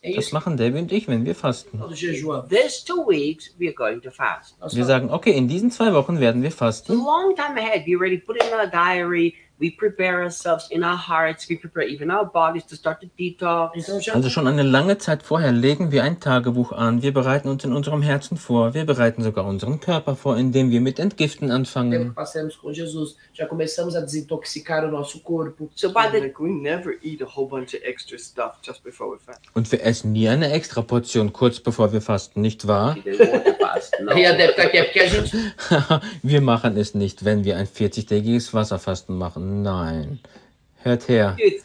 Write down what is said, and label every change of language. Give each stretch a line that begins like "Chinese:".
German: Das machen Debbie und ich, wenn wir fasten.
English: These 2 weeks we are going to fast.
German: Wir sagen, okay, in diesen 2 Wochen werden wir fasten.
English: A long time ahead, we already put in our diary. We prepare ourselves in our hearts, we prepare even our bodies to start the detox.
German: Also schon eine lange Zeit vorher legen wir ein Tagebuch an, wir bereiten uns in unserem Herzen vor, wir bereiten sogar unseren Körper vor, indem wir mit Entgiften anfangen.
Portuguese: Passamos com Jesus, já começamos a desintoxicar o nosso corpo.
English: So by the we never eat a whole bunch of extra stuff just before we fast.
German: Und wir essen nie eine extra Portion kurz bevor wir fasten, nicht wahr? Wir machen es nicht, wenn wir ein 40-tägiges Wasserfasten machen. Nein. Hört her.